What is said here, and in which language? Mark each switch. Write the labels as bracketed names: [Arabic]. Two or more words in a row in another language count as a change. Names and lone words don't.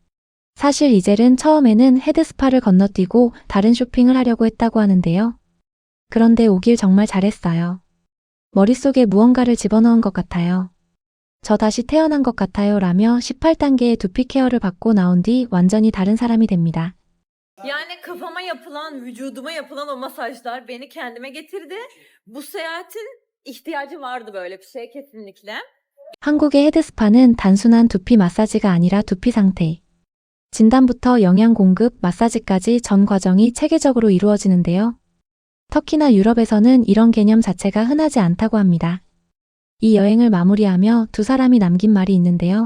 [Korean] 사실 이젤은 처음에는 헤드스파를 건너뛰고 다른 쇼핑을 하려고 했다고 하는데요. 그런데 오길 정말 잘했어요. 머릿속에 무언가를 집어넣은 것 같아요. 저 다시 태어난 것 같아요 라며 18단계의 두피 케어를 받고 나온 뒤 완전히 다른 사람이 됩니다. [Turkish] Yani kafama yapılan, vücuduma yapılan o masajlar beni kendime getirdi. Bu seyahatin ihtiyacı vardı böyle bir şeye kesinlikle. [Korean] 한국의 헤드스파는 단순한 두피 마사지가 아니라 두피 상태, 진단부터 영양 공급, 마사지까지 전 과정이 체계적으로 이루어지는데요. 터키나 유럽에서는 이런 개념 자체가 흔하지 않다고 합니다. 이 여행을 마무리하며 두 사람이 남긴 말이 있는데요.